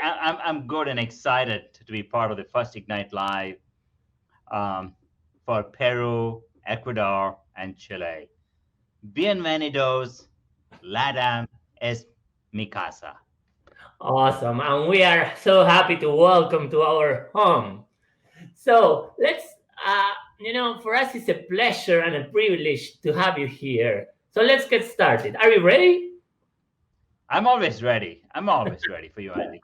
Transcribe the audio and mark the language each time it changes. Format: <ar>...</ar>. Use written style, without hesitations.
<en>I'm good and excited to be part of the first Ignite Live for Peru, Ecuador, and Chile.</en> <es>Bienvenidos, LATAM es mi casa.</es> <en>Awesome. And we are so happy to welcome to our home. So let's, for us it's a pleasure and a privilege to have you here. So let's get started. Are you ready? I'm always ready. I'm always ready for you, Andy.</en>